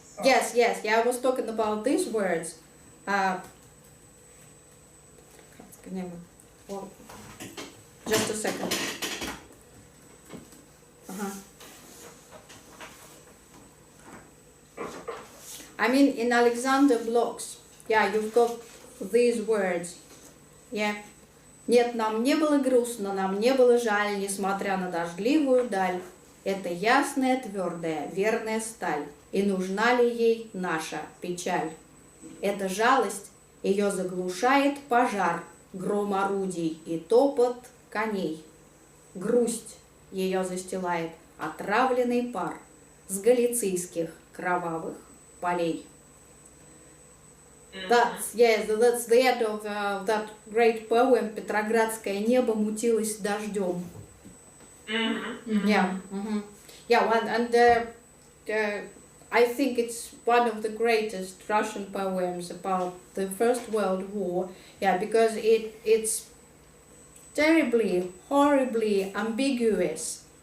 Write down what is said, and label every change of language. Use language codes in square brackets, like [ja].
[en] Yes, yeah, I was talking about these words. Well, just a second. I mean, in Alexander Blok's, yeah, you've got these words, yeah. [ru] Нет, нам не было грустно, нам не было жаль, несмотря на дождливую даль. Это ясная, твердая, верная сталь, и нужна ли ей наша печаль? Эта жалость, ее заглушает пожар, гром орудий и топот коней. Грусть ее застилает отравленный пар с галицийских кровавых полей. [en] That's the end of that great poem. [ru] Петроградское небо мутилось дождем. [en] Yeah, and I think it's one of the greatest Russian poems about the First World War. Yeah, because it's terribly, horribly ambiguous.